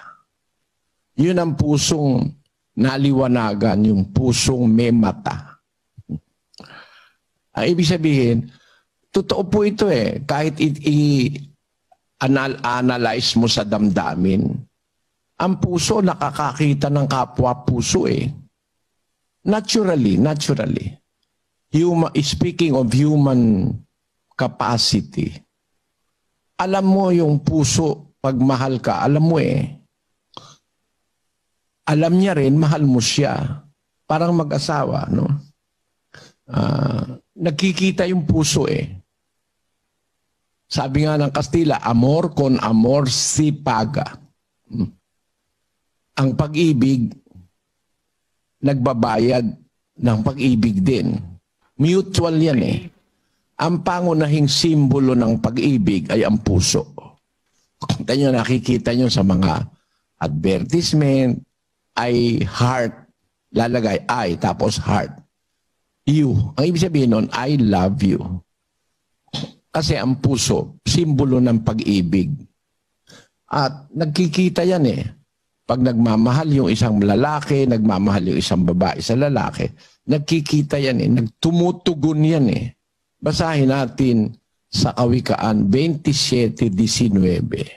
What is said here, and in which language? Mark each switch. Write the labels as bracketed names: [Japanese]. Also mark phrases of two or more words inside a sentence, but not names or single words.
[Filipino] Yun ang pusong naliwanagan, yung pusong may mata. Ang ibig sabihin, totoo po ito eh. Kahit i-analyze mo sa damdamin, ang puso nakakakita ng kapwa puso eh. [English] Naturally. Speaking of human capacity, [Filipino] alam mo yung puso, pag mahal ka, alam mo eh. Alam niya rin, mahal mo siya. Parang mag-asawa, no? Nagkikita yung puso eh. Sabi nga ng Kastila, [Spanish] amor con amor si paga. [Filipino] Ang pag-ibig, nagbabayad ng pag-ibig din. Mutual yan eh. Ang pangunahing simbolo ng pag-ibig ay ang puso. Kung nakikita nyo sa mga advertisement, ay heart, lalagay I, tapos heart. You. Ang ibig sabihin nun, [English] I love you. [Filipino] Kasi ang puso, simbolo ng pag-ibig. At nagkikita yan eh. Pag nagmamahal yung isang lalaki, nagmamahal yung isang babae sa lalaki, nagkikita yan eh. Nagtumutugon yan eh. Basahin natin sa Kawikaan 27:19.